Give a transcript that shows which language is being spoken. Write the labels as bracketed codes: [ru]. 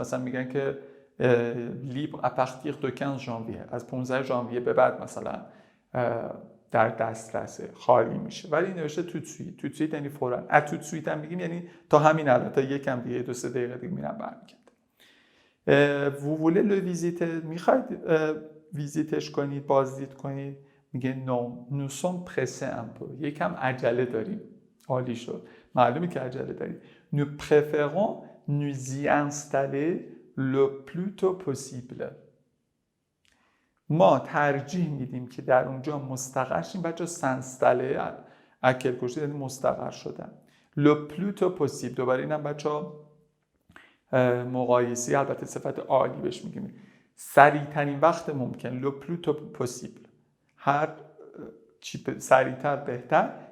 [fa] مثلا میگن که [fr] libre à partir de 15 janvier. [fa] از 15 ژانویه به بعد مثلا در دسترسه، خالی میشه. ولی نوشته تو سویت یعنی فوراً. تو سویت هم میگیم یعنی تا همین الان، تا یکم دیگه 2-3 دقیقه دیگه میرم برمیگردم. [fr] vous voulez le visiter؟ [fa] میخواید ویزیتش کنید، بازدید کنید؟ میگه [fr] non nous sommes pressés un peu. [fa] یکم عجله داریم. عالی شد. معلومه که عجله داریم. [fr] nous préférons nous y installer le plus tôt possible. [fa] ما ترجیح میدیم که در اونجا مستقر شیم. بچه سنستله اکل کشید یعنی مستقر شدن. [fr] le plus tôt possible. [fa] دوباره اینم بچه مقایسی البته صفت عالی بهش میگیم. سریع ترین وقت ممکن. [fr] le plus tôt possible. [fa] هر چی سریعتر بهتر.